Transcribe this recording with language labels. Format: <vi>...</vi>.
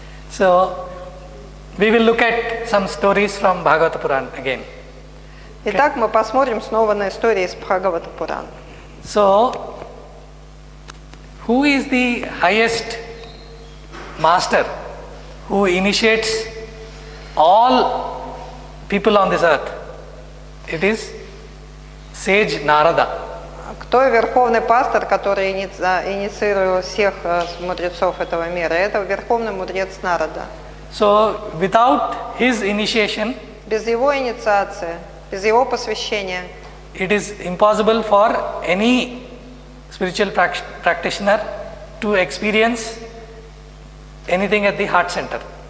<en>So we will look at some stories from Bhagavad Puran again.</en> <ru>Итак, мы посмотрим снова на истории из Бхагавата Пурана.</ru> <en>So who is the highest master who initiates all people on this earth? It is sage Narada.</en> <ru>Кто верховный пастор, который инициировал всех мудрецов этого мира? Это верховный мудрец Нарада.</ru> <en>So without his initiation,</en> <ru>Без его инициации, без его посвящения,</ru> <en>it is impossible for any spiritual practitioner to experience anything at the heart center.</en>